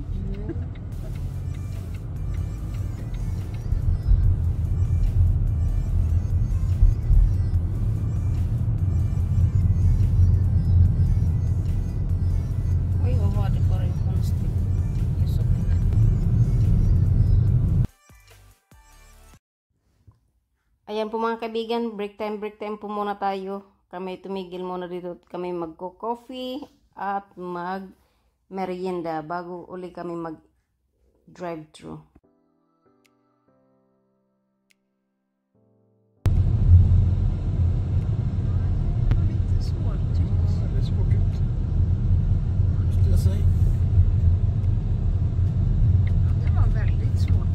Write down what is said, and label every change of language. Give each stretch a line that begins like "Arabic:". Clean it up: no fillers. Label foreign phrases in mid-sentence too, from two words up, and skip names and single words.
Swedish: Oj, vad var det för en konstig ljusåkning?
Filipino: Ayan po mga kaibigan, break time po muna tayo. Kami tumigil muna dito at kami magko-coffee at mag-merienda bago uli kami mag-drive-thru.
Swedish: Det var lite svårt. Ja, det är svårt ut. Måste jag säga. Ja, det var väldigt svårt.